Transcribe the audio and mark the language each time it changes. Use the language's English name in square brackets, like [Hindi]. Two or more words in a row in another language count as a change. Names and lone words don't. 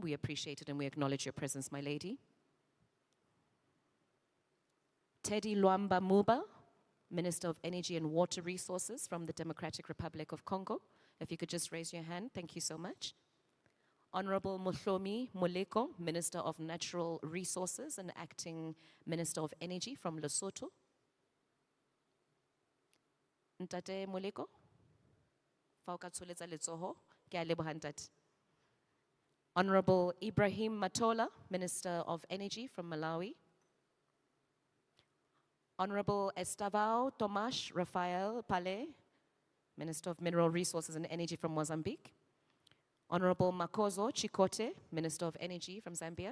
[English] We appreciate it and we acknowledge your presence, my lady. Teddy Luamba Muba, Minister of Energy and Water Resources from the Democratic Republic of Congo. If you could just raise your hand, thank you so much. Honorable Mohlomi Moleko, Minister of Natural Resources and Acting Minister of Energy from Lesotho. [Southern Sotho] Ntate Moleko, Fauka Tsoletsa Letsoho, ke a leboha ntate. [English] Honorable Ibrahim Matola, Minister of Energy from Malawi. Honorable Estavao Tomas Rafael Pale, Minister of Mineral Resources and Energy from Mozambique. Honorable Makozo Chikote, Minister of Energy from Zambia.